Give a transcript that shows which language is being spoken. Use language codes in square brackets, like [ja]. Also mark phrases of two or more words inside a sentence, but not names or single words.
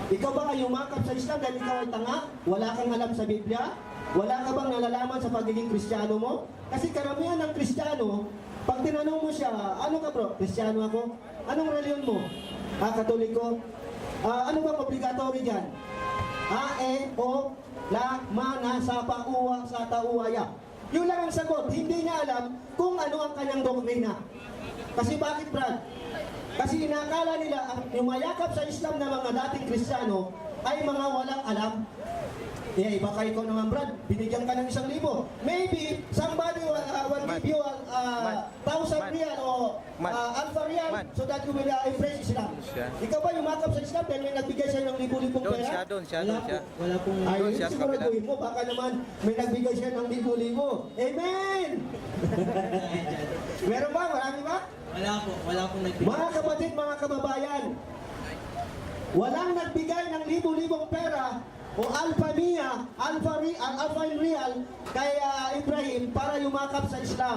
[tl] Ikaw ba ay umakap sa Islam dahil ikaw ay tanga? Wala kang alam sa Biblia? Wala ka bang nalalaman sa pagiging Kristiyano mo? Kasi karamihan ng Kristiyano, pag tinanong mo siya, ano ka bro? Kristiyano ako? Anong reliyon mo? Katoliko? Ano bang obligatory dyan? O, la, mana, sapa, uwa, sata, uwaya. Yun lang ang sagot. Hindi niya alam kung ano ang kanyang doktrina. Kasi bakit, Brad? Kasi inakala nila ang umayakap sa Islam na mga dating Kristiyano ay mga walang alam. Iba kayo ko naman, Brad, binigyan ka ng 1,000. [en] Maybe somebody will give you 1,000 real o alpha real so that you will embrace Islam. [tl] Ikaw ba yumakap sa Islam dahil may nagbigay sa'yo ng libo-libong pera? Wala pong... Ayun, siguraduhin mo, baka naman may nagbigay siya ng libo-libo. Amen! Meron ba? Marami ba? Wala pong nagbigay. Mga kapatid, mga kababayan, walang nagbigay ng libo-libong pera o alpha real kay Ibrahim para yumakap sa Islam.